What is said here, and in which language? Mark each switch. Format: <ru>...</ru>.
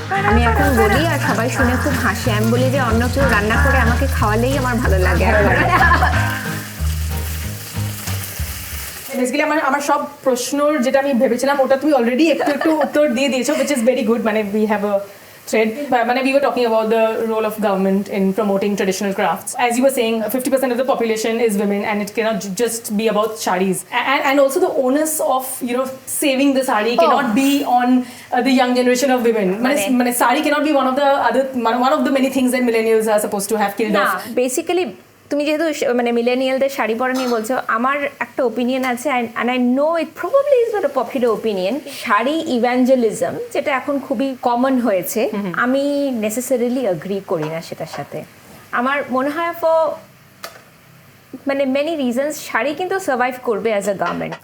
<bn>আমি এখন বলি আর সবাই শুনে খুব হাসে, আমি বলি যে অন্য কেউ রান্না করে আমাকে খাওয়ালেই আমার ভালো লাগে। বেসিক্যালি আমার সব প্রশ্নর যেটা আমি ভেবেছিলাম ওটা তুমি অলরেডি একটু উত্তর দিয়ে দিয়েছো,</bn> <en>which is very good. মানে we have a thread. মানে we were talking about the role of government in promoting traditional crafts. As you were saying, 50% of the population is women, and it cannot just be about sarees. And also the onus of saving the saree cannot be on the young generation of women. মানে saree cannot be one of the many things that millennials are supposed to have killed off.</en> <bn>Basically তুমি যেহেতু মানে মিলেনিয়ালদের শাড়ি পরা নিয়ে বলছো, আমার একটা opinion আছে,</bn> <en>And I know it probably is not a popular opinion.</en> <bn>Sari ইভ্যাঞ্জেলিজম যেটা এখন খুবই কমন হয়েছে, আমি নেসেসারিলি অ্যাগ্রি করি না সেটার সাথে। আমার মনে হয় মানে মেনি রিজনস শাড়ি কিন্তু সার্ভাইভ করবে অ্যাজ আ গার্মেন্ট।</bn>